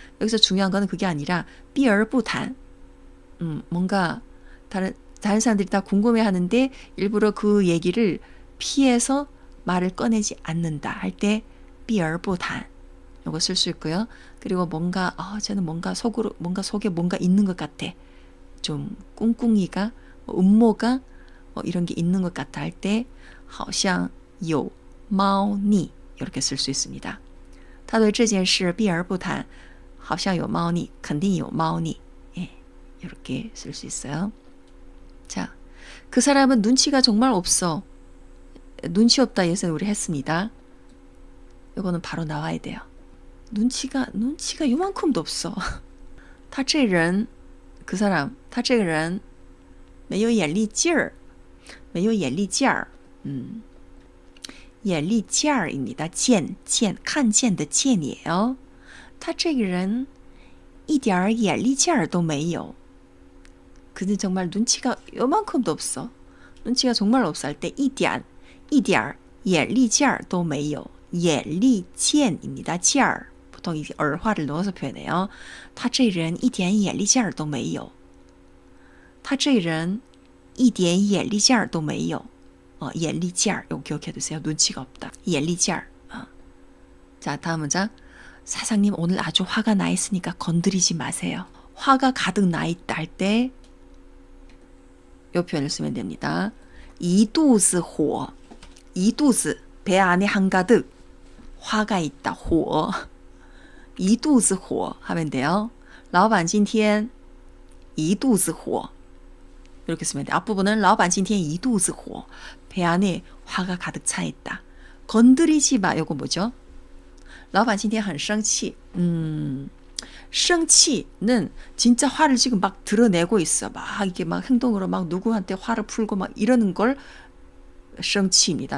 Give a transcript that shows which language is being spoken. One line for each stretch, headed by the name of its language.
Korean: 여기서 중요한 거는 그게 아니라 避而不谈 뭔가 다른 사람들이 다 궁금해하는데 일부러 그 얘기를 피해서 말을 꺼내지 않는다 할 때 避而不谈 이거 쓸 수 있고요. 그리고 뭔가 쟤는 뭔가 속에 뭔가 있는 것 같아. 좀 꿍꿍이가 음모가 이런 게 있는 것 같아 할 때
Chinese: 好像有猫腻
Korean: 이렇게 쓸 수 있습니다.
Chinese: 他对这件事避而不谈好像有猫腻肯定有猫腻
Korean: 이렇게 쓸 수 있어요. 자, 그 사람은 눈치가 정말 없어. 눈치 없다 예전에 우리 했습니다. 이거는 바로 나와야 돼요. 눈치가 요만큼도 없어.
Chinese: 他这人
Korean: 그 사람
Chinese: 他这个人没有眼力劲儿没有眼力劲儿眼力劲儿입니다. 见看见的见이에요. 他这个人一点眼力劲儿都没有.
Korean: 그는 정말 눈치가 요만큼도 없어. 눈치가 정말 없어 할 때
Chinese: 一点眼力劲儿都没有.
Korean: 眼力见입니다. 劲儿 보통 이제 얼화를 넣어서 표현해요.
Chinese: 他这人一点眼力劲儿都没有.他这人一点眼力劲儿都没有.
Korean: 眼力劲儿 이거 기억해 두세요. 눈치가 없다. 眼力劲儿.자, 다음 문장. 사장님 오늘 아주 화가 나 있으니까 건드리지 마세요. 화가 가득 나 있다 할 때 이 표현을 쓰면 됩니다.
Chinese: 一肚子火.
Korean: 一肚子 배 안에 한가득 화가 있다.
Chinese: 火 一肚子火
Korean: 하면 돼요.
Chinese: 老板今天一肚子火
Korean: 이렇게 쓰면 돼요. 앞부분은
Chinese: 老板今天一肚子火
Korean: 배 안에 화가 가득 차 있다. 건드리지 마. 요거 뭐죠?
Chinese: 老板今天很生气.
Korean: 生气는 진짜 화를 지금 막 드러내고 있어. 막 이게 막 행동으로 막 누구한테 화를 풀고 막 이러는 걸 生气입니다.